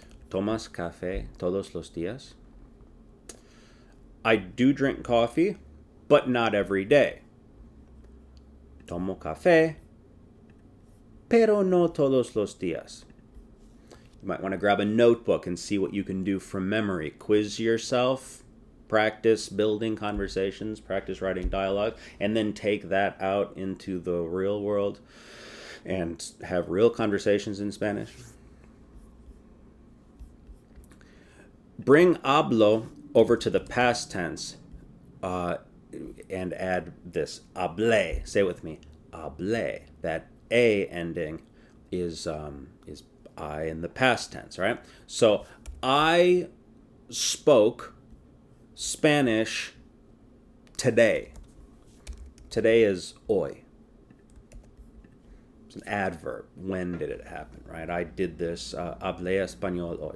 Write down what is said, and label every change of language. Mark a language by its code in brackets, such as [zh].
[es] ¿Tomas café todos los días? [en] I do drink coffee, but not every day. [es] Tomo café, pero no todos los días. [en] You might want to grab a notebook and see what you can do from memory. Quiz yourself, practice building conversations, practice writing dialogue, and then take that out into the real world and have real conversations in Spanish. Bring hablo over to the past tense and add this, hablé. Say it with me, hablé. That A ending is I in the past tense, right? So I spoke Spanish today. Today is hoy. It's an adverb. When did it happen, right? I did this, [es] hablé español hoy.